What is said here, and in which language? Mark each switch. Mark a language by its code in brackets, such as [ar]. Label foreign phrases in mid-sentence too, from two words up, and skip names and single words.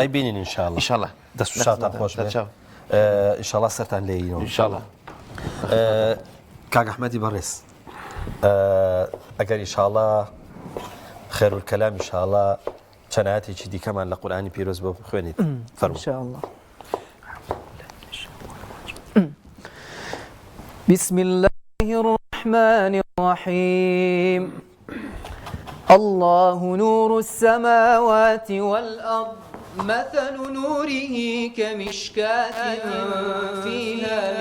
[ckb] ئەی بینین ئینشاءڵڵە دەست و شاتان خۆش ئینشاءڵڵا سەرتان لێینەوە ئینشاءڵڵا کاک ئەحمەدی بەڕێز ئەگەر ئینشاءڵڵا خێرولکەلام ئینشاءڵڵا چەنایەتێکی دیکەمان لە قورئانی پیرۆز بۆ بخوێنیت فەرموو [ar] بسم الله الرحمن الرحيم الله نور السماوات والأرض مثل نوره كمشكاة فيها